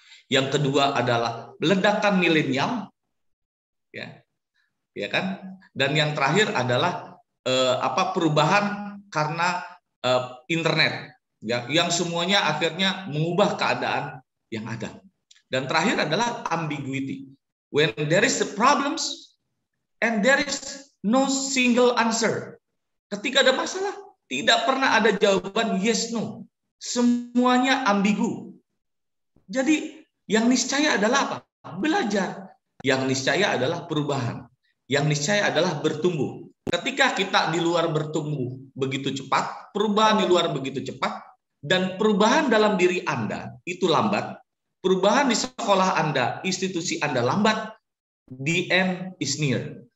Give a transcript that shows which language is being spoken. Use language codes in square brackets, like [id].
[id] Yang kedua adalah ledakan milenial, ya kan? Dan yang terakhir adalah perubahan karena internet, ya, yang semuanya akhirnya mengubah keadaan yang ada. Dan terakhir adalah ambiguity. [en] When there is the problems and there is no single answer. [id] Ketika ada masalah, tidak pernah ada jawaban yes no. Semuanya ambigu. Jadi yang niscaya adalah apa? Belajar. Yang niscaya adalah perubahan. Yang niscaya adalah bertumbuh. Ketika kita di luar bertumbuh begitu cepat, perubahan di luar begitu cepat, dan perubahan dalam diri Anda itu lambat, perubahan di sekolah Anda, institusi Anda lambat, [en] the end is near.